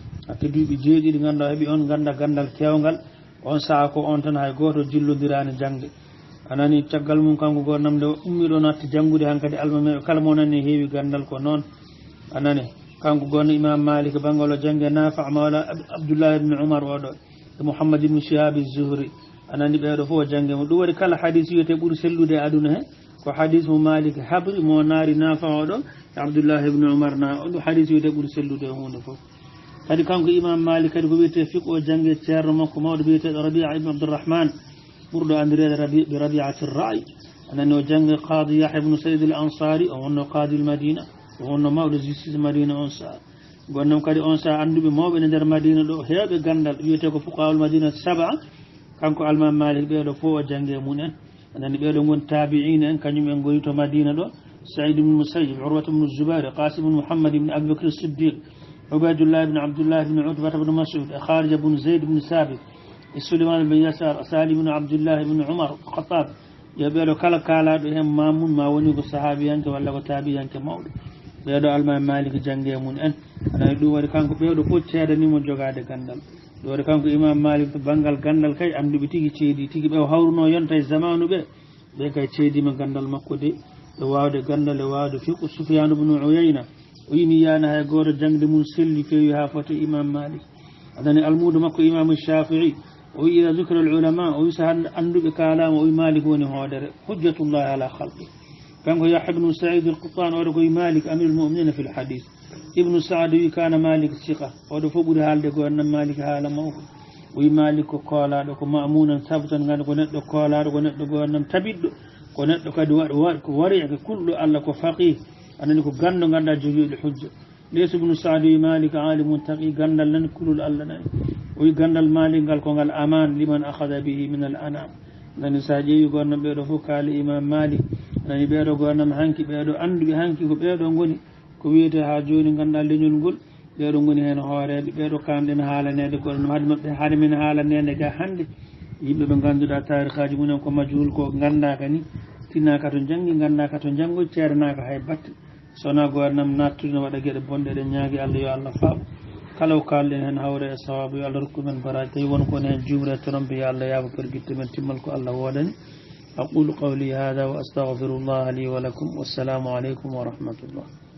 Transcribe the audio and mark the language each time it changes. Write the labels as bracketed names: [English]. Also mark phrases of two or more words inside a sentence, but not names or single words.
[Fula] hakke duuɓi jeeɗiɗi ganduɗa heeɓi on ganda gandal kewgal on saaha ko on tan hay goto jillodirani jangde anani caggal mum kanko gonnam nde ummiɗo natti janggude hankkadi almameɓe kala mo nani heewi gandal ko noon anani kanko gonno imam Malik bangol o jangge Nafi' mawla Abdullah ibn Umar oɗo e Muhammad ibn Shihab az-Zuhri anani ɓeɗo fof o jangge mo ɗum waɗi kala hadis wiyete ɓuuri sellude e aduna he ko hadis mo Malik habri mo naari Nafi' oɗo e Abdullah ibn Umar na ɗum hadis wiyete ɓuuri sellude e hunde fof kadi kanko imam Malik kadi ko wiyete fiqh o jangge ceerno makko mawɗo wiyeteɗo Rabi'a ibn Abdurrahman ɓurɗo andirede bi Rabi'ati ar-Ra'i anani o jangge Qadi Yahya ibn Sayyid al-Ansari o wonno [Arabic] قاضي المدينة [Fula] o wonno mawɗo justice Madina on saa gonnam kadi on saa anduɓe mawɓe ne nder Madina ɗo heewɓe gandal wiyete ko fuqaha'ul Madina 7 kanko almam Malik ɓeɗo fof o jangge munen anani ɓeɗo gon tabi'ina en kañum en goni to Madina ɗo Sa'id ibn Musayyib Urwa ibn Zubair Qasim ibn Muhammad ibn Abi Bakr as-Siddiq Ubaydullah ibn Abdullah ibn Utbah ibn Mas'ud Kharija ibn Zayd ibn Sabit Sulaiman ibn Yasar Salim ibn Abdullah ibn Umar Khattab ɓeɗo kala kalaɗo hen mamun ma woni ko sahabiyanke walla ko tabi'yanke mawɗo ɓeɗo alma Malik jange mun en anani ɗum waɗi kanko ɓeɗo fof ceedanimo jogade gandal ɗum waɗi kanko Imam Malik to banggal gandal kay anduɓe tigui ceedi tigui ɓe hawruno yonta e zamanu ɓe kay ceedima gandal makko de e wawde gandal e wawde fiqhu Sufyan ibn Uyayna o yini yana hay goto jangde mum selli fewi ha foti Imam Malik adani almudo makko Imam Shafi'i o wi [Arabic] إذا ذكر العلماء [Fula] o wi so anduɓe kalama o wi Malik woni hoodere [Arabic] حجة الله على خلقه [Fula] kanko Yahya ibn Sa'id al-Quttan oɗo koye Malik [Arabic] أمير المؤمنين في الحديث [Fula] ibnu Sa'd wi [Arabic] كان مالك ثقة [Fula] oɗo fof ɓuuri haalde ko annam Malik haala mawko o wi Malik ko koolaɗo ko [Arabic] مأمونا ثبتا [Fula] ganda ko neɗɗo koolaɗo ko neɗɗo gonnam tabiɗɗo ko neɗɗo kadi ko wari ko kulɗo Allah ko faqih anani ko gando ganda jogiiɗo hujja leysa ibnu Sa'd wi Malik [Arabic] عالم تقي [Fula] gandal nan kulul Allah nani o wi gandal Malik ngal ko ngal [Arabic] أمان لمن أخذ به من الأنام [Fula] nani sa ƴeewi gonnam ɓeɗo fof kaali Imam Malik nani ɓeɗo gonnam hanki ɓeɗo anduɓe hanki ko ɓeɗo goni ko wiyete ha joni ganda leñol ngol ɓeɗo goni hen hooreɓe ɓeɗo kamɗen haalanede ko ɗum haade mabɓe haade men haalanede ga hande yimɓe ɓe ganduɗa tarikhaji mumen ko majhul ko gandaka ni tinnaka to janggi gandaka to janggo ceeranaka hay batte sona gonnam nattude no waɗa gueɗe bonɗe ɗen ñaagui Allah yo Allah faaɓo kala o kalɗen hen hawre e sawabu yo Allah rokku men baraji tawi won kon hen jumre trompe yo Allah yaaba perguitte men timmal ko Allah wodani [Arabic] أقول قولي هذا وأستغفر الله لي ولكم والسلام عليكم ورحمة الله